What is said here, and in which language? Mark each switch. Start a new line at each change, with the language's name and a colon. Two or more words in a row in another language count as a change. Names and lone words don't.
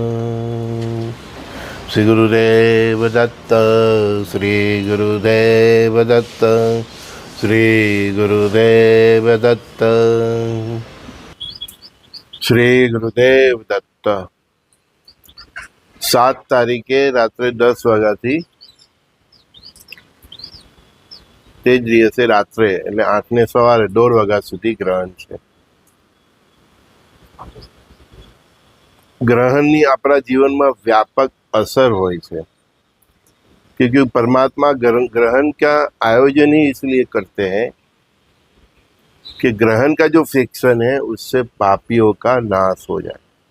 Sanskrit: श्री गुरुदेव दत्त। श्री गुरुदेव दत्त। श्री गुरुदेव दत्त। श्री गुरुदेव दत्त।
Gujarati: 7 તારીખે રાત્રે 10 વાગ્યાથી તે જ દિવસે રાત્રે એટલે 8ને સવારે 1:30 વાગ્યા સુધી ગ્રહણ છે।
Hindi: ग्रहणनी अपना जीवन में व्यापक असर
Gujarati: હોય છે,
Hindi: क्योंकि परमात्मा ग्रहण का आयोजन ही इसलिए करते हैं कि ग्रहण का जो फ्रिक्शन है उससे पापियों का नाश हो जाए।